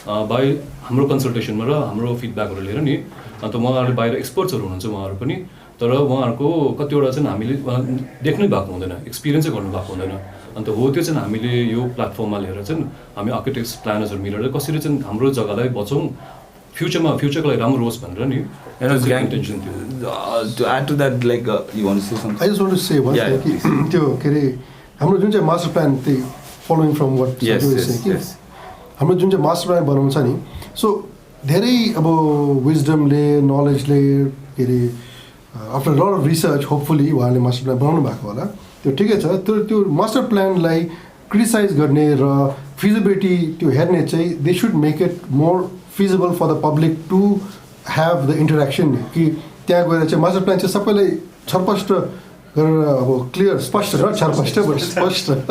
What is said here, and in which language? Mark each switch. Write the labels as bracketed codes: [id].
[ne] by हाम्रो कन्सल्टेसनमा र हाम्रो फिडब्याकहरू लिएर नि अन्त उहाँहरूले बाहिर एक्सपर्ट्सहरू हुनुहुन्छ उहाँहरू पनि तर उहाँहरूको कतिवटा चाहिँ हामीले देख्नै भएको हुँदैन एक्सपिरियन्सै गर्नु भएको हुँदैन अन्त हो त्यो चाहिँ हामीले यो प्लेटफर्ममा लिएर चाहिँ हामी आर्किटेक्ट्स प्लानर्सहरू मिलेर कसरी चाहिँ हाम्रो जग्गालाई बचाउँ फ्युचरको लागि राम्रो होस् भनेर नि इन्टेन्सन थियो [en] to add to that like you want to say something [ne] I just want to say one thing त्यो के अरे हाम्रो जुन चाहिँ मास्टर प्लान त्यही फलोइङ फ्रम वाट yes हाम्रो जुन चाहिँ मास्टर प्लान बनाउँछ नि सो धेरै अब विजडमले नलेजले के अरे after lot of research hopefully उहाँले मास्टर प्लान बनाउनु भएको होला त्यो ठिकै छ त्यो मास्टर प्लानलाई क्रिटिसाइज गर्ने र फिजिबिलिटी त्यो हेर्ने चाहिँ दे should make it more feasible for the public to have the interaction कि त्यहाँ गएर चाहिँ मास्टर प्लान चाहिँ सबैलाई छरपष्ट गरेर अब क्लियर स्पष्ट र छरपष्ट स्पष्ट